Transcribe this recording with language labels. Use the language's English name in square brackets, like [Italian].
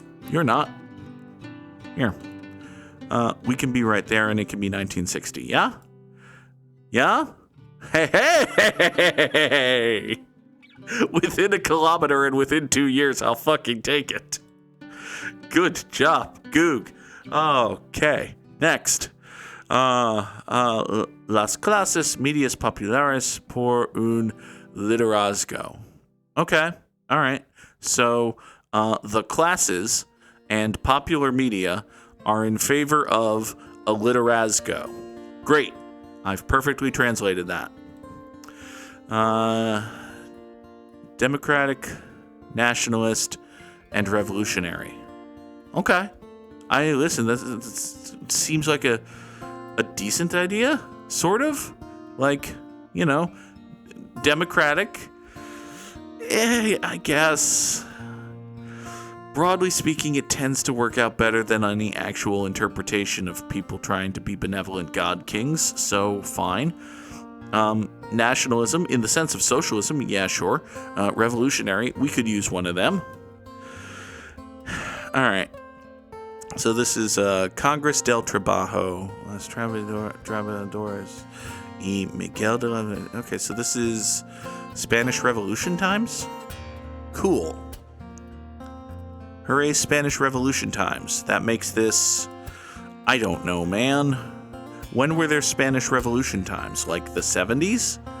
[English] You're not. Here. We can be right there, and it can be 1960. Yeah? Yeah? Hey! Within a kilometer and within 2 years, I'll fucking take it. Good job, Goog. Okay. Next. [Spanish] Las clases medias populares por un liderazgo. [English] Okay, all right. So the classes and popular media are in favor of a liderazgo. Great. I've perfectly translated that. Democratic, nationalist, and revolutionary. Okay. Listen, this seems like a decent idea, sort of. Like, democratic. I guess. Broadly speaking, it tends to work out better than any actual interpretation of people trying to be benevolent god kings, so fine. Nationalism, in the sense of socialism, yeah, sure. Revolutionary, we could use one of them. All right. So this is Congress del Trabajo, Los Trabajadores y Miguel de la... Okay, so this is Spanish Revolution times? Cool. Hooray, Spanish Revolution times. That makes this... I don't know, man. When were there Spanish Revolution times? Like the 70s?